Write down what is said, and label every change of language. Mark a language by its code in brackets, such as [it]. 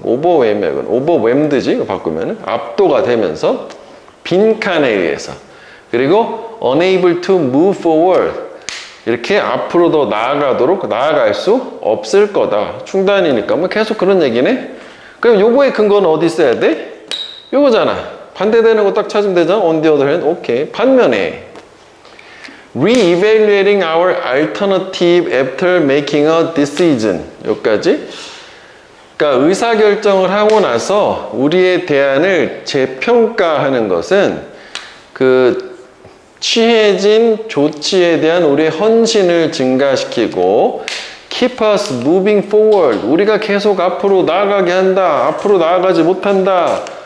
[ko] overwhelm은 overwhelmed지, 이거 바꾸면은 압도가 되면서 빈칸에 의해서. 그리고 [en] unable to move forward, [ko] 이렇게 앞으로 더 나아갈 수 없을 거다. 중단이니까 뭐 계속 그런 얘기네. 그럼 요거의 근거는 어디 있어야 돼? 요거잖아. 반대되는 거 딱 찾으면 되잖아. [en] on the other hand. 오케이. [ko] 반면에 [en] re-evaluating our alternative after making a decision. [ko] 여기까지. 그러니까 의사결정을 하고 나서 우리의 대안을 재평가하는 것은 취해진 조치에 대한 우리의 헌신을 증가시키고 [en] keep us moving forward. [ko] 우리가 계속 앞으로 나아가게 한다. 앞으로 나아가지 못한다.